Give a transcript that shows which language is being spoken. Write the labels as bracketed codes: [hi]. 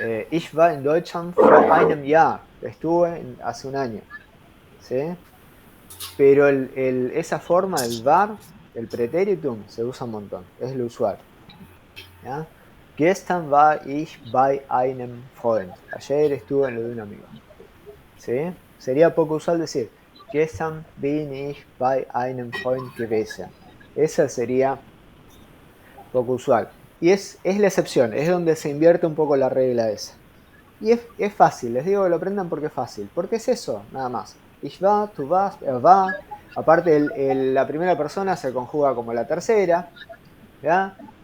[de] Ich war in Deutschland vor einem Jahr. [es] Estuve hace un año. ¿Sí? Pero esa forma, el var, el pretéritum, se usa un montón. Es lo usual. ¿Ya? [de] Gestern war ich bei einem Freund. [es] Ayer estuve en lo de un amigo. ¿Sí? Sería poco usual decir [de] Gestern bin ich bei einem Freund gewesen. [es] Esa sería poco usual. Y es la excepción, es donde se invierte un poco la regla esa. Y es fácil, les digo que lo aprendan porque es fácil. Porque es eso, nada más. [de] Ich war, du warst, er war. [es] Aparte, la primera persona se conjuga como la tercera. ¿Ya?